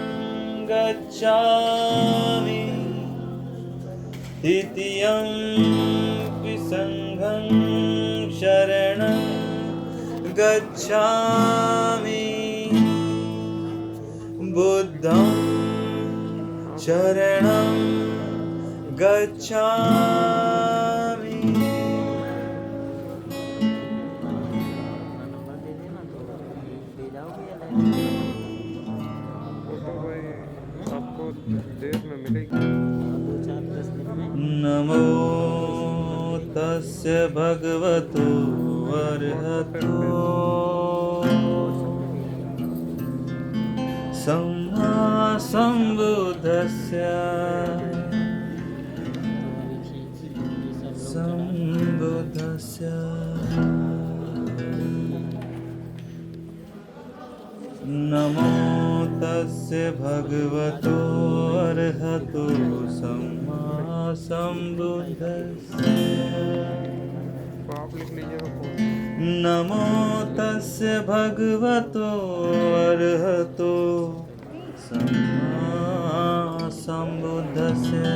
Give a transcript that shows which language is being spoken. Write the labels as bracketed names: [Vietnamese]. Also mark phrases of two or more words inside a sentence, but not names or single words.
[Pali] गच्छामि तृतीयंपि संघं शरणं गच्छामि बुद्धं शरणं गच्छामि [Hindi] आपको देर में मिलेगी। [Pali] नमो तस्य भगवतो अरहतो सम्मा सम्बुद्धस्य नमो तस्य भगवतो अरहतो सम्मा सम्बुद्धस्य [Hindi] आप लिख लीजिएगा फोन। [Pali] नमो तस्य भगवतो अरहतो सम्मा सम्बुद्धस्य